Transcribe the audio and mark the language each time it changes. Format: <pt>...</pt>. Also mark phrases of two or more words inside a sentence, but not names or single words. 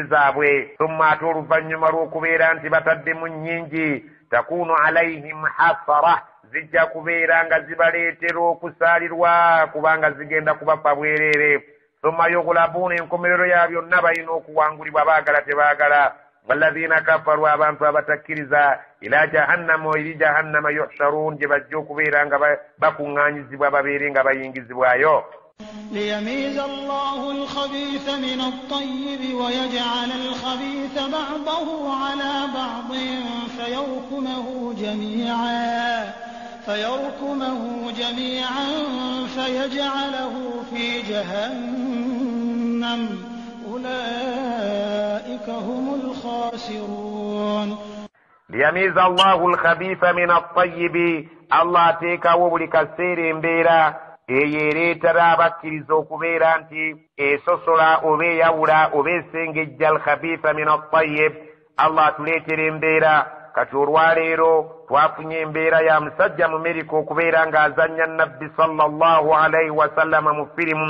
<lg>zaabwe summa ate oluvannyuma lw'okubeera nti bataddemu nnyingi</lg> <ar>تكون عليهم حسرة</ar> <lg>zijja kubeera nga zibaleetera okusaalirwa kubanga zigenda kubafa bwereere</lg> <ar>ثم يغلبون</ar> <lg>enkomerero ya byonna balina okuwangulibwa baagala tebaagala</lg> <ar>والذين كفروا</ar> <lg>abantu abatakkiriza</lg> <ar>إلى جهنم</ar> <lg>eri</lg> <ar>جهنم يحشرون</ar> <lg>gye bajja okubeera nga bakuŋŋaanyizibwa babeere nga bayingizibwayo.</lg> <ar>ليميز الله الخبيث من الطيب ويجعل الخبيث بعضه على بعض فيركمه جميعا فيجعله في جهنم أولئك هم الخاسرون. ليميز الله الخبيث من الطيب</ar> <lg>الله teekawo buli kaseera embeera eyeereetera abakkiriza okubeera nti esosola oba eyawula oba esengejja</lg> <ar>الخبيث من الطيب.</ar> <lg>Allah atuleetera embeera kati olwaleero twafunye embeera ya musajja mu Amerika okubeera ng'azannya nabbi</lg> <ar>صلى الله عليه وسلم</ar> <lg>mu firimu.</lg>